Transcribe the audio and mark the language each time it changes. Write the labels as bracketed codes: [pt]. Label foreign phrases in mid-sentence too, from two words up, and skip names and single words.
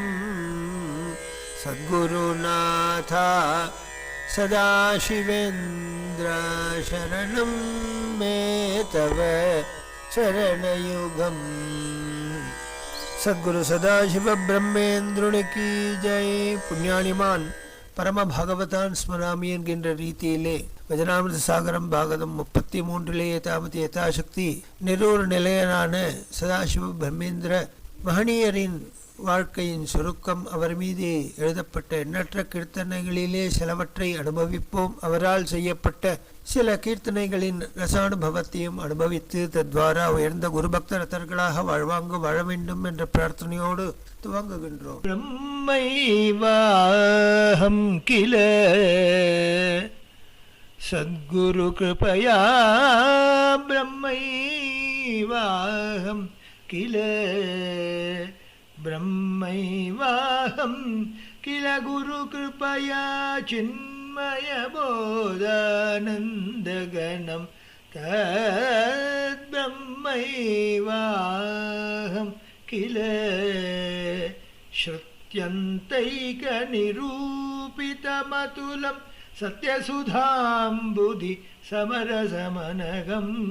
[sa] सद्गुरुनाथ सदाशिवेन्द्र शरणं मे तव चरणयुगम्। [hi] सद्गुरु सदाशिव ब्रह्मेंद्रुनि की जय। [sa] पुण्यानिमान् परम भागवतान् स्मरामि [ta] என்கின்ற ரீதியிலே வஜனாமிருத சாகரம் பாகவதம் 33 ஏதாவது யதாசக்தி நிரூர் நிலையனான சதாசிவ பிரம்மேந்திர மகனியரின் வாழ்க்கையின் சுருக்கம், அவர் மீது எழுதப்பட்ட எண்ணற்ற கீர்த்தனைகளிலே சிலவற்றை அனுபவிப்போம். அவரால் செய்யப்பட்ட சில கீர்த்தனைகளின் ரசானுபவத்தையும் அனுபவித்து தத்வாரா உயர்ந்த குருபக்த ரத்தர்களாக வாழ்வாங்க வாழ வேண்டும் என்ற பிரார்த்தனையோடு துவங்குகின்றோம். [sa] ब्रह्मैवाहं किल सद्गुरु कृपया ब्रह्मैवाहं किल ब्रह्मैवाहं किल गुरु कृपया चिन्मय बोधानन्दगणं तद्ब्रह्मैवाहं किल श्रुत्यन्तैकनिरूपितमतुलं सत्यसुधाम्बुधि समरसमनघं